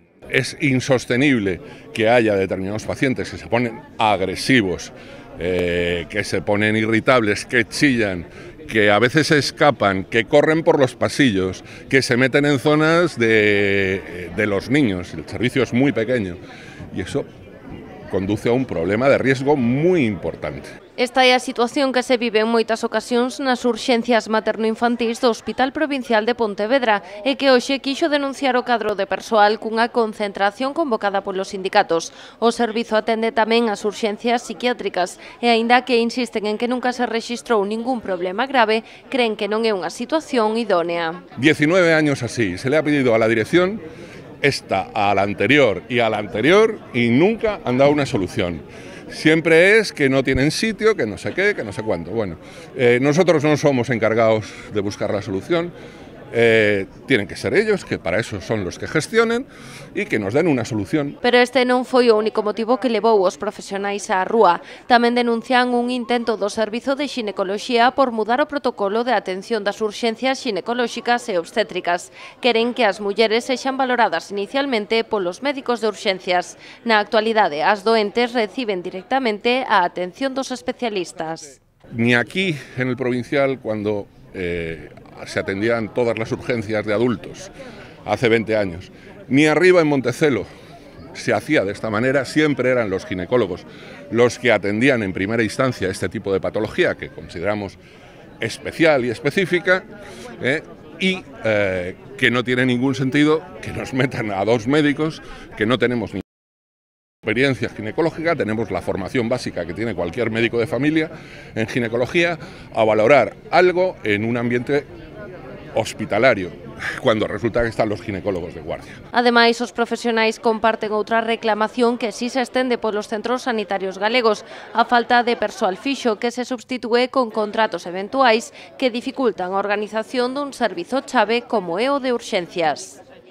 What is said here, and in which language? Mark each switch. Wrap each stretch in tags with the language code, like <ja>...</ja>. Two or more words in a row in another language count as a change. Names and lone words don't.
<es>es insostenible que haya determinados pacientes que se ponen agresivos, que se ponen irritables, que chillan, que a veces se escapan, que corren por los pasillos, que se meten en zonas de los niños. El servicio es muy pequeño y eso conduce a un problema de riesgo muy importante.</es> <gl>Esta é a situación que se vive en moitas ocasións nas urxencias materno-infantís do Hospital Provincial de Pontevedra e que hoxe quixo denunciar o cadro de persoal cunha concentración convocada polos sindicatos. O servizo atende tamén as urxencias psiquiátricas e, aínda que insisten en que nunca se rexistrou ningún problema grave, creen que non é unha situación idónea.</gl> <es>19 años así, se le ha pedido a la dirección esta, a la anterior y nunca han dado una solución. Siempre es que no tienen sitio, que no sé qué, que no sé cuánto. Bueno, nosotros no somos encargados de buscar la solución. Tienen que ser ellos, que para eso son los que gestionen</es> <gl>e que nos den unha solución. Pero este non foi o único motivo que levou os profesionais á rúa. Tamén denuncian un intento do Servizo de Xinecoloxía por mudar o protocolo de atención das urxencias xinecolóxicas e obstétricas. Queren que as mulleres sexan valoradas inicialmente polos médicos de urxencias. Na actualidade, as doentes reciben directamente a atención dos especialistas.</gl> <es>Ni aquí, en el provincial, cuando se atendían todas las urgencias de adultos hace 20 años, ni arriba en Montecelo se hacía de esta manera. Siempre eran los ginecólogos los que atendían en primera instancia este tipo de patología que consideramos especial y específica, y que no tiene ningún sentido que nos metan a dos médicos que no tenemos ni experiencia ginecológica, tenemos la formación básica que tiene cualquier médico de familia en ginecología, a valorar algo en un ambiente hospitalario, cuando resulta que están los ginecólogos de guardia.</es> <gl>Ademais, os profesionais comparten outra reclamación que si se estende polos centros sanitarios galegos, a falta de persoal fixo que se substitúe con contratos eventuais que dificultan a organización dun servizo chave como é o de urxencias.</gl>